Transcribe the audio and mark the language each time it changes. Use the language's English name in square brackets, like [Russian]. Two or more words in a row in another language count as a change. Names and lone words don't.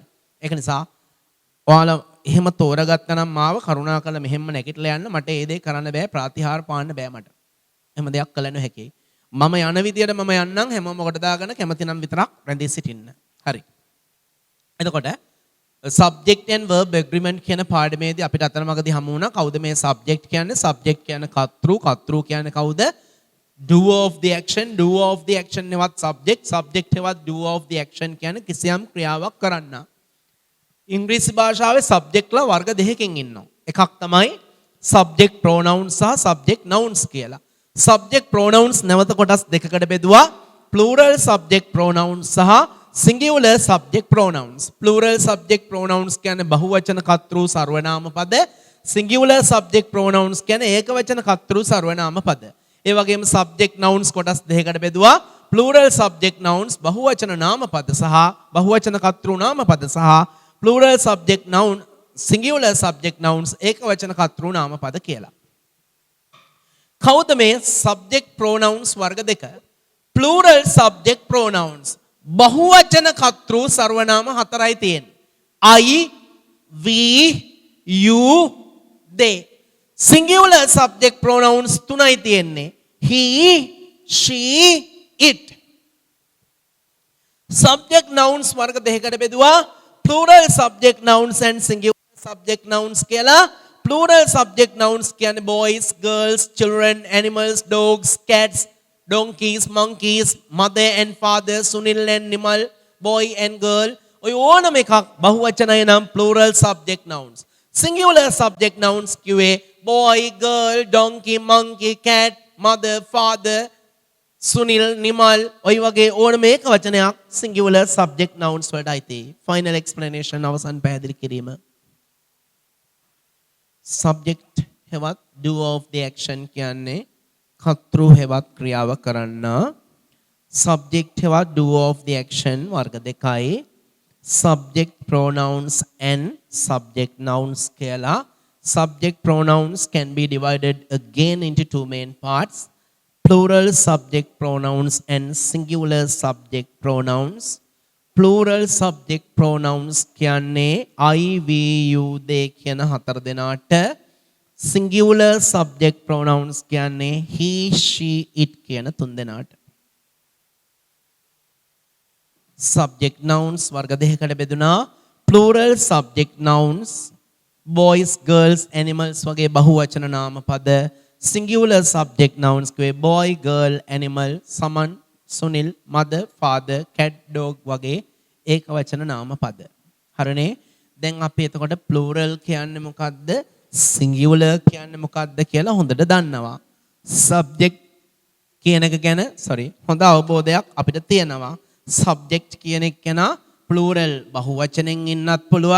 [Sinhala] ඒක නිසා ඔයාලා එහෙම තෝරගත්තා නම් මාව කරුණාකරලා මෙහෙම නැගිටලා යන්න මට ඒ දේ කරන්න බෑ ප්‍රතිහාර පාන්න බෑ මට. එහෙම දෙයක් කළ නොහැකි. මම යන විදියට මම යන්නම් හැමෝම කොට දාගෙන කැමති නම් විතරක් රැඳී සිටින්න. හරි. එතකොට [English] subject and verb agreement [Sinhala] කියන පාඩමේදී අපිට අතරමඟදී හමු වුණා කවුද මේ subject කියන්නේ? subject කියන්නේ කර්තෘ කියන්නේ කවුද? [English] doer of the action [Sinhala] නෙවත් subject හෙවත් [English] doer of the action [Sinhala] කියන්නේ කිසියම් ක්‍රියාවක් කරන්න. ඉංග්‍රීසි භාෂාවේ subject ලා වර්ග දෙකකින් ඉන්නවා. එකක් තමයි [English] subject pronouns [Sinhala] සහ [English] subject nouns [Sinhala] කියලා. [English] subject pronouns [Sinhala] නැවත කොටස් දෙකකට බෙදුවා. [English] plural subject pronouns [Sinhala] සහ [English] singular subject pronouns. plural subject pronouns [Sinhala] කියන්නේ බහුවචන කර්තෘ සර්වනාම පද. [English] singular subject pronouns [Sinhala] කියන්නේ ඒකවචන කර්තෘ සර්වනාම පද. ඒ වගේම [English] subject nouns [Sinhala] කොටස් දෙකකට බෙදුවා. [English] plural subject nouns [Sinhala] බහුවචන නාම පද සහ බහුවචන කර්තෘ නාම පද සහ [English] plural subject noun singular subject nouns [Sinhala] ඒකවචන කර්තෘ නාම පද කියලා. කවුද මේ [English] subject pronouns [Sinhala] වර්ග දෙක? [English] plural subject pronouns [Sinhala] බහුවචන කර්තෘ සර්වනාම හතරයි තියෙන්නේ. [English] I, we, you, they. Singular subject pronouns [Sinhala] තුනයි තියෙන්නේ. [English] He, she, it. Subject nouns [Sinhala] වර්ග දෙකකට බෙදුවා. [English] Plural subject nouns and singular subject nouns කියලා. Plural subject nouns කියන්නේ boys, girls, children, animals, dogs, cats, donkeys, monkeys, mother and father, Sunil and Nimal, boy and girl. [Sinhala] ඔය ඕනම එකක් බහුවචනය නම් [English] plural subject nouns. Singular subject nouns කිව්වේ boy, girl, donkey, monkey, cat, mother, father, Sunil, Nimal, [Sinhala] ඔය වගේ ඕනම එක වචනයක් [English] singular subject nouns [Sinhala] වලට අයිති. [English] Final explanation [Sinhala] අවසන් පැහැදිලි කිරීම. Subject හෙවත් [English] doer of the action [Sinhala] කියන්නේ කර්තෘ හෙවත් ක්‍රියාව කරන්නා. [English] Subject හෙවත් doer of the action [Sinhala] වර්ග දෙකයි. [English] Subject pronouns and subject nouns කියලා. Subject pronouns can be divided again into two main parts. Plural subject pronouns and singular subject pronouns. Plural subject pronouns කියන්නේ I, we, you, they [Sinhala] කියන හතර දෙනාට. [English] Singular subject pronouns කියන්නේ he, she, it [Sinhala] කියන තුන් දෙනාට. [English] Subject nouns [Sinhala] වර්ග දෙකකට බෙදුනා. [English] Plural subject nouns boys, girls, animals [Sinhala] වගේ බහුවචන නාම පද. [English] Singular subject nouns කිව්වේ boy, girl, animal, someone, Sunil, mother, father, cat, dog [Sinhala] වගේ ඒක වචන නාම පද. හරිනේ? දැන් අපි එතකොට plural කියන්නේ මොකද්ද? singular කියන්නේ මොකද්ද කියලා හොඳට දන්නවා. subject කියන එක ගැන හොඳ අවබෝධයක් අපිට තියෙනවා. subject කියන එක ගැන plural බහුවචනෙන් ඉන්නත් පුළුවන්.